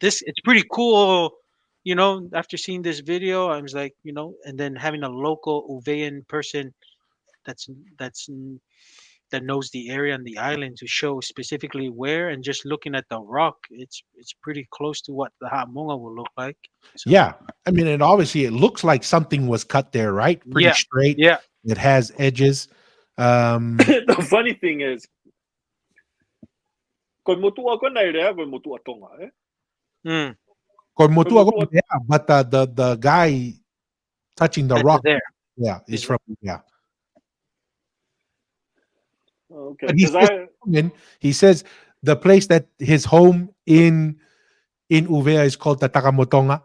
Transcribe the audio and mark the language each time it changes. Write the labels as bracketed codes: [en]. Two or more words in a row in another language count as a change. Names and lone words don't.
[en] it's pretty cool, after seeing this video, I was like, and then having a local Uvean person that's that knows the area and the island to show specifically where, and just looking at the rock, it's pretty close to what the Ha'amonga will look like. So, Yeah. I mean, and obviously it looks like something was cut there, right? Pretty straight. Yeah. It has edges. The funny thing is, [to] koe motua ko nei rea, koe motua Tonga, [en] eh? Yeah, but the guy touching the That's rock there. Yeah, is from Okay, But because he says the place that his home in Uvea is called Tatakamotonga.